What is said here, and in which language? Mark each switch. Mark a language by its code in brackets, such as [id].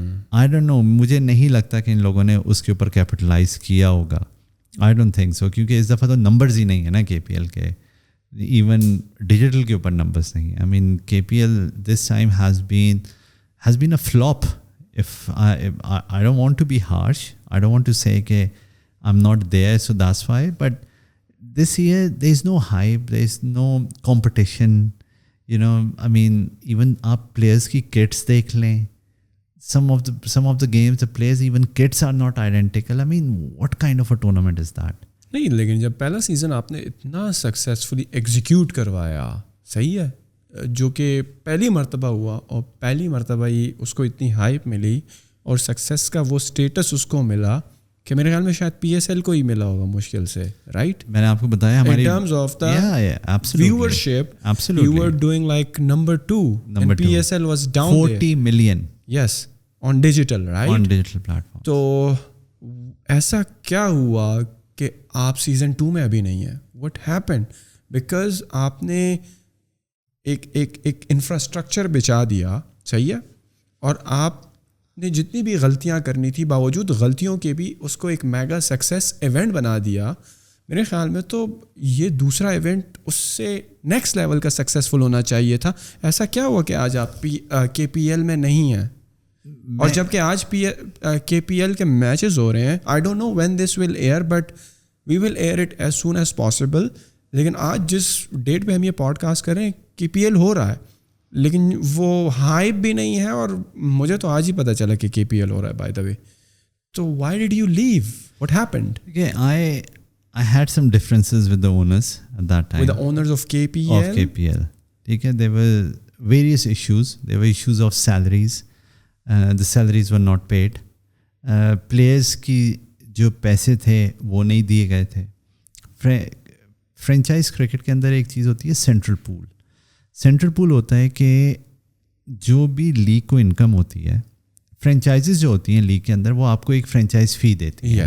[en] I don't know, [ur] مجھے نہیں لگتا کہ ان لوگوں نے اس کے اوپر کیپٹلائز کیا ہوگا. [en] I don't think so, [ur] کیونکہ اس دفعہ تو نمبرز ہی نہیں ہیں نا KPL کے, ایون ڈیجیٹل کے اوپر نمبرز نہیں ہیں. [en] I mean KPL this time has been a flop. I don't want to be harsh, I don't want to say کہ I'm not there, so that's why. But this year, there is no hype, there is no competition. You know, I mean, even آپ players کی kits [ur] دیکھ لیں. [en] Some of the games, the players even kits are not identical. I mean, what kind of a tournament is that? [ur] نہیں, لیکن جب پہلا season آپ نے اتنا سکسیزفلی ایگزیکیوٹ کروایا, صحیح ہے, جو کہ پہلی مرتبہ ہوا, اور پہلی مرتبہ ہی اس کو اتنی ہائپ ملی, اور سکسیس کا وہ اسٹیٹس اس کو ملا کہ میرے خیال میں شاید PSL کو ہی ملا ہوگا مشکل سے, رائٹ؟ میں نے آپ کو بتایا ہماری [en] in terms of the viewership, you were doing like number 2 and PSL was down 40 million. Yes, on digital, right? On digital platform. [ur] تو ایسا کیا ہوا کہ آپ سیزن 2 میں ابھی نہیں ہیں؟ [en] What happened? [ur] Because آپ نے ایک انفراسٹرکچر بچا دیا, صحیح ہے, اور آپ نے جتنی بھی غلطیاں کرنی تھی باوجود غلطیوں کے بھی اس کو ایک میگا سکسیس ایونٹ بنا دیا. میرے خیال میں تو یہ دوسرا ایونٹ اس سے نیکسٹ لیول کا سکسیزفل ہونا چاہیے تھا. ایسا کیا ہوا کہ آج آپ KPL میں نہیں ہیں؟ اور جب کہ آج KPL کے میچز ہو رہے ہیں, [en] I don't know when this will air, but we will air it as soon as possible. [ur] لیکن آج جس ڈیٹ پہ ہم یہ پوڈ کاسٹ کر رہے ہیں KPL ہو رہا ہے لیکن وہ ہائپ بھی نہیں ہے, اور مجھے تو آج ہی پتہ چلا کہ KPL ہو رہا ہے [en] By the way. تو why did you leave, what happened? I had some differences with the owners at that time. With the owners of KPL? Of KPL. [ur] ٹھیک ہے, [en] there were various issues. There were issues of salaries. The salaries were not paid. [ur] Players کی جو پیسے تھے وہ نہیں دیے گئے تھے. فرینچائز کرکٹ کے اندر ایک چیز ہوتی ہے سینٹرل پول. سینٹرل پول ہوتا ہے کہ جو بھی لیگ کو انکم ہوتی ہے, فرینچائزز جو ہوتی ہیں لیگ کے اندر, وہ آپ کو ایک فرینچائز فی دیتی ہے.